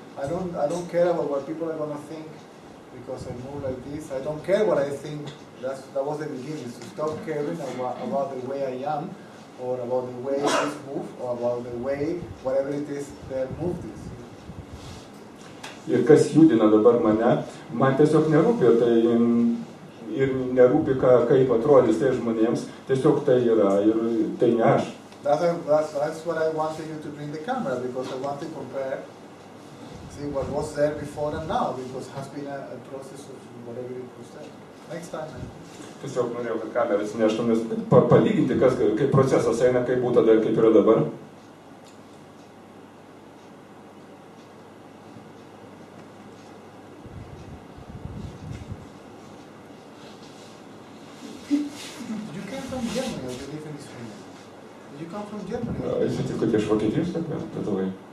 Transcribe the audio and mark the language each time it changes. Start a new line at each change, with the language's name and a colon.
English: I don't care about what people are gonna think because I move like this. I don't care what I think. That was the beginning. To stop caring about the way I am, or about the way this move, or about the way whatever it is their move is.
Lithuanian: Ir kas judina dabar mane, man tiesiog nerūpi tai ir nerūpi, kaip atrodys tai žmonėms, tiesiog tai yra ir tai ne aš.
English: That's what I wanted you to bring the camera, because I want to compare, see what was there before and now, because it has been a process of whatever it was there. Next time.
Lithuanian: Tiesiog norėjau, kad kameras neštų, nes palyginti, kaip procesas eina, kaip buvo tada ir kaip yra dabar.
English: You came from Germany, or you live in Sweden? Did you come from Germany?
Lithuanian: Jūs atikote iš Vokietijos, Lietuvai?